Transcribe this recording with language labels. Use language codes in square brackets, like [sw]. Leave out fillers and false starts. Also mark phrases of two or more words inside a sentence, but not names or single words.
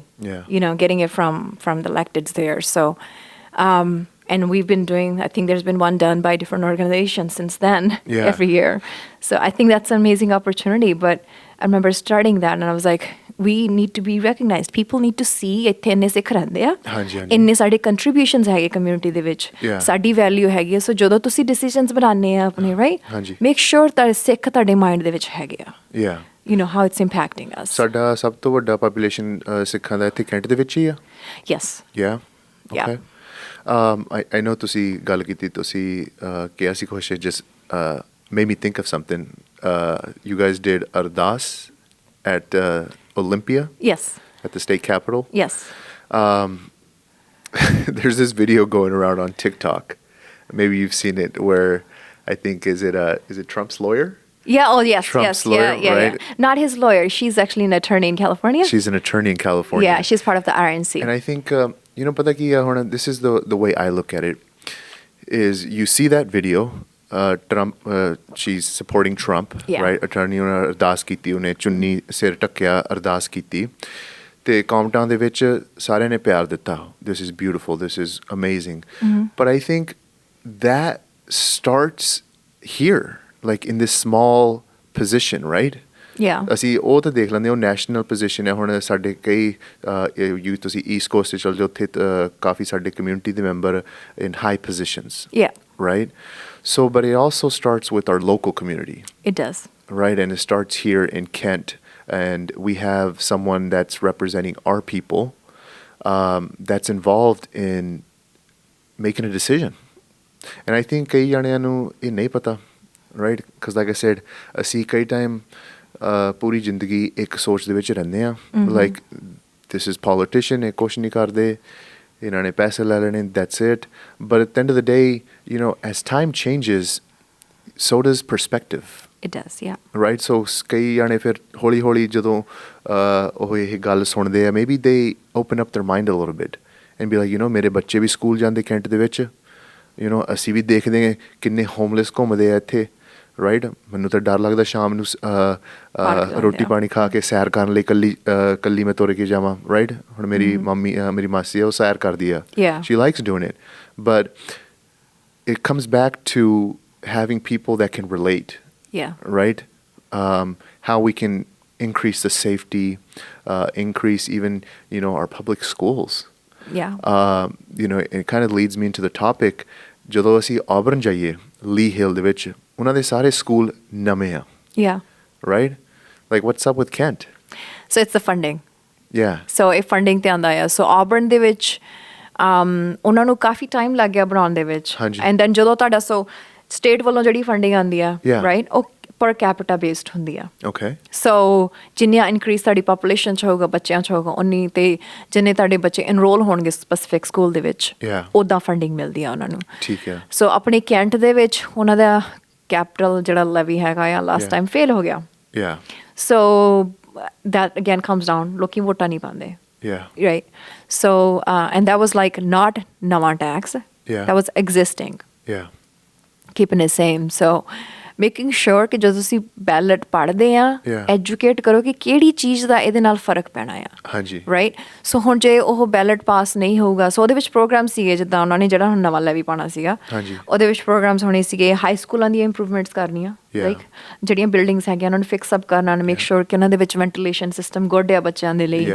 [en] Yeah. Getting it from the electeds there. So, and we've been doing, I think there's been one done by different organizations since then, Yeah. every year. So I think that's an amazing opportunity. But I remember starting that and I was like, we need to be recognized. People need to see [pa] ਇੱਥੇ ਇੰਨੇ ਸਿੱਖ ਰਹਿੰਦੇ ਆ ਹਾਂਜੀ, ਹਾਂਜੀ। ਇੰਨੇ ਸਾਡੇ ਕੰਟਰੀਬਿਊਸ਼ਨਸ ਹੈਗੇ ਕਮਿਊਨਿਟੀ ਦੇ ਵਿੱਚ [en] Yeah. [pa] ਸਾਡੀ ਵੈਲਿਊ ਹੈਗੀ ਆ ਸੋ ਜਦੋਂ ਤੁਸੀਂ ਡਿਸੀਜਨਸ ਬਣਾਉਂਦੇ ਆ ਆਪਣੇ ਰਾਈਟ ਹਾਂਜੀ। [en] make sure [pa] ਤੁਹਾਡੇ ਸਿੱਖ ਤੁਹਾਡੇ ਮਾਈਂਡ ਦੇ ਵਿੱਚ ਹੈਗੇ ਆ [en] yeah how it's impacting us. [pa] ਸਾਡਾ ਸਭ ਤੋਂ ਵੱਡਾ ਪੋਪੂਲੇਸ਼ਨ ਸਿੱਖਾਂ ਦਾ ਇੱਥੇ ਕੈਂਟ ਦੇ ਵਿੱਚ ਹੀ ਆ [en] Yes. yeah Yeah. okay I know [pa] ਤੁਸੀਂ ਗੱਲ ਕੀਤੀ ਤੁਸੀਂ ਕਿਹਾ ਸੀ ਕੁਛ [en] just made me think of something you guys did Ardas at Olympia Yes. at the state capitol Yes. there's this video going around on TikTok maybe you've seen it where I think is it Trump's lawyer Yeah. Oh, yes. Trump's yes. lawyer, yeah. right? Not his lawyer. She's actually an attorney in California. she's an attorney in California Yeah. She's part of the RNC. and I think [pa] ਪਤਾ ਕਿ [en] this is the way I look at it is you see that video Trump she's supporting Trump Yeah. right attorney [pa] ਨੇ ਅਰਦਾਸ ਕੀਤੀ ਉਹਨੇ ਚੁੰਨੀ ਸਿਰ ਢੱਕਿਆ ਅਰਦਾਸ ਕੀਤੀ ਤੇ ਕਮੈਂਟਾਂ ਦੇ ਵਿੱਚ ਸਾਰਿਆਂ ਨੇ ਪਿਆਰ ਦਿੱਤਾ [en] this is beautiful this is amazing but I think that starts here like in this small position right Yeah. [pa] ਅਸੀਂ ਉਹ ਤਾਂ ਦੇਖ ਲੈਂਦੇ ਉਹ [en] national position [pa] ਹੈ ਹੁਣ ਸਾਡੇ ਕਈ ਤੁਸੀਂ [en] East Coast [pa] 'ਤੇ ਚਲ ਜਾਓ ਉੱਥੇ ਕਾਫੀ ਸਾਡੇ ਕਮਿਊਨਿਟੀ ਦੇ ਮੈਂਬਰ [en] in high positions Yeah. right so but it also starts with our local community It does. right and it starts here in Kent and we have someone that's representing our people that's involved in making a decision and I think [pa] ਕਈ ਜਣਿਆਂ ਨੂੰ ਇਹ ਨਹੀਂ ਪਤਾ [en] right because like I said [pa] ਅਸੀਂ ਕਈ time ਪੂਰੀ ਜ਼ਿੰਦਗੀ ਇੱਕ ਸੋਚ ਦੇ ਵਿੱਚ ਰਹਿੰਦੇ ਆ [en] like this is politician, [pa] ਇਹ ਕੁਛ ਨਹੀਂ ਕਰਦੇ, ਇਹਨਾਂ ਨੇ ਪੈਸੇ ਲੈ ਲੈਣੇ, [en] that's it. but at the end of the day you know as time changes so does perspective. It does, yeah. ਰਾਈਟ. [pa] ਸੋ ਕਈ ਜਾਣੇ ਫਿਰ ਹੌਲੀ ਹੌਲੀ ਜਦੋਂ ਉਹ ਇਹ ਗੱਲ ਸੁਣਦੇ ਆ [en] maybe they open up their mind a little bit and be like you know [pa] ਮੇਰੇ ਬੱਚੇ ਵੀ ਸਕੂਲ ਜਾਂਦੇ ਕੈਂਟ ਦੇ ਵਿੱਚ, [en] you know [pa] ਅਸੀਂ ਵੀ ਦੇਖਦੇ ਹਾਂ ਕਿੰਨੇ ਹੋਮਲੈਸ ਘੁੰਮਦੇ ਆ ਇੱਥੇ, ਰਾਈਟ. ਮੈਨੂੰ ਤਾਂ ਡਰ ਲੱਗਦਾ ਸ਼ਾਮ ਨੂੰ ਰੋਟੀ ਪਾਣੀ ਖਾ ਕੇ ਸੈਰ ਕਰਨ ਲਈ ਕੱਲੀ ਮੈਂ ਤੁਰ ਕੇ ਜਾਵਾਂ, ਰਾਈਟ. ਹੁਣ ਮੇਰੀ ਮੰਮੀ ਮੇਰੀ ਮਾਸੀ ਆ ਉਹ ਸੈਰ ਕਰਦੀ ਆ, [en] she likes doing it, but it comes back to having people that can relate. Yeah. Right? How we can increase the safety, increase even, you know, our public schools. Yeah. You know, it kind of leads me into the topic. [pa] ਜਦੋਂ ਅਸੀਂ ਆਬਰਨ ਜਾਈਏ ਲੀ ਹਿਲ ਦੇ ਵਿੱਚ ਉਹਨਾਂ ਦੇ ਸਾਰੇ ਸਕੂਲ ਨਵੇਂ ਆ. [en] Yeah. Right? Like what's up with Kent? So it's the funding. Yeah. [pa] So ਇਹ funding ਤੇ ਆਉਂਦਾ ਆ. So Auburn ਦੇ ਵਿੱਚ ਉਹਨਾਂ ਨੂੰ ਕਾਫੀ ਟਾਈਮ ਲੱਗ ਗਿਆ ਬਣਾਉਣ ਦੇ ਵਿੱਚ. ਹਾਂਜੀ. [en] and then [pa] ਜਦੋਂ ਤੁਹਾਡਾ ਸਟੇਟ ਵੱਲੋਂ ਜਿਹੜੀ ਫੰਡਿੰਗ ਆਉਂਦੀ ਆ, [en] Yeah. [pa] ਰਾਈਟ, ਉਹ [en] per capita based [pa] ਹੁੰਦੀ ਆ. [en] Okay. [pa] ਸੋ ਜਿੰਨੀਆਂ ਇਨਕਰੀਜ਼ ਤੁਹਾਡੀ ਪਾਪੂਲੇਸ਼ਨ 'ਚ ਹੋਊਗਾ, ਬੱਚਿਆਂ 'ਚ ਹੋਊਗਾ, ਉਨੀ ਤੇ ਜਿੰਨੇ ਤੁਹਾਡੇ ਬੱਚੇ ਇਨਰੋਲ ਹੋਣਗੇ [en] specific school [pa] ਦੇ ਵਿੱਚ, [en] Yeah. [pa] ਉੱਦਾਂ ਫੰਡਿੰਗ ਮਿਲਦੀ ਆ ਉਹਨਾਂ ਨੂੰ. ਠੀਕ ਹੈ. ਸੋ ਆਪਣੇ ਕੈਂਟ ਦੇ ਵਿੱਚ ਉਹਨਾਂ ਦਾ ਕੈਪੀਟਲ ਜਿਹੜਾ ਲੈਵੀ ਹੈਗਾ ਆ ਲਾਸਟ [en] Yeah. [pa] ਟਾਈਮ ਫੇਲ ਹੋ ਗਿਆ. [en] Yeah. ਸੋ that again comes down, [pa] ਲੋਕੀ ਵੋਟਾਂ ਨਹੀਂ ਪਾਉਂਦੇ. [en] Yeah. Right. So, and that was like not Nawa tax. Yeah. That was existing, Yeah. keeping it same. So, making sure [pa] ਕਿ ਜਦੋਂ ਤੁਸੀਂ ਬੈਲਟ ਪੜ੍ਹਦੇ ਆ, [en] Yeah. [pa] ਐਜੂਕੇਟ ਕਰੋ ਕਿ ਕਿਹੜੀ ਚੀਜ਼ ਦਾ ਇਹਦੇ ਨਾਲ ਫਰਕ ਪੈਣਾ ਆ. ਹਾਂਜੀ. [en] ਰਾਈਟ. [pa] ਸੋ ਹੁਣ ਜੇ ਉਹ ਬੈਲਟ ਪਾਸ ਨਹੀਂ ਹੋਊਗਾ, ਸੋ ਉਹਦੇ ਵਿੱਚ ਪ੍ਰੋਗਰਾਮ ਸੀਗੇ ਜਿੱਦਾਂ ਉਹਨਾਂ ਨੇ ਜਿਹੜਾ ਹੁਣ ਨਵਾਂ ਲੈਵੀ ਪਾਉਣਾ ਸੀਗਾ, ਹਾਂਜੀ. ਉਹਦੇ ਵਿੱਚ ਪ੍ਰੋਗਰਾਮਸ ਹੋਣੇ ਸੀਗੇ ਹਾਈ ਸਕੂਲਾਂ ਦੀਆਂ ਇੰਪਰੂਵਮੈਂਟਸ ਕਰਨੀਆਂ, [en] Yeah. [pa] ਲਾਈਕ ਜਿਹੜੀਆਂ ਬਿਲਡਿੰਗਸ ਹੈਗੀਆਂ ਉਹਨਾਂ ਨੂੰ [en] fix up [pa] ਕਰਨਾ, [en] make sure [pa] ਕਿ ਉਹਨਾਂ ਦੇ ਵਿੱਚ [en] ventilation system good [pa] ਆ ਬੱਚਿਆਂ ਦੇ ਲਈ.